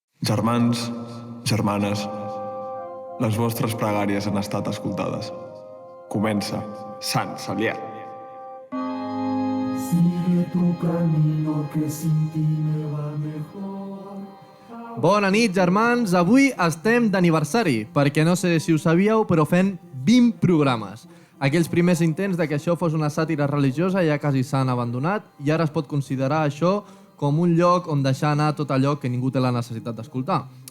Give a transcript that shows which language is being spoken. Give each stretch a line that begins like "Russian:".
Catalan: Germans, germanes, les vostres pregàries han estat escoltades. Comença Sant Celià.
Spanish: Sigue tu camino que sin ti me va mejor.
Catalan: Bona nit, germans. Avui estem d'aniversari, perquè no sé si ho sabíeu, però fem 20 programes. Aquells primers intents de que això fos una sàtira religiosa ja quasi s'han abandonat i ara es pot considerar això com un lloc on deixar anar tot allò que ningú té la necessitat d'escoltar.